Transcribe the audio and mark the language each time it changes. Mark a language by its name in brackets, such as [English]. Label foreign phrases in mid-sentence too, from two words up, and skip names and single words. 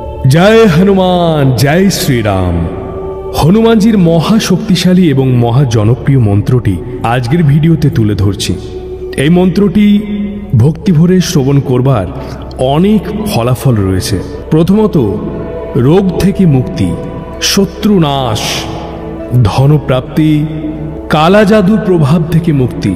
[Hindi] जय हनुमान जय श्रीराम। [Bangla] হনুমানজীর মহাশক্তিশালী এবং মহাজনপ্রিয় মন্ত্রটি আজকের ভিডিওতে তুলে ধরছি। এই মন্ত্রটি ভক্তি ভরে শ্রবণ করবার অনেক ফলাফল রয়েছে। প্রথমত রোগ থেকে মুক্তি, শত্রু নাশ, ধনপ্রাপ্তি, কালা জাদুর প্রভাব থেকে মুক্তি।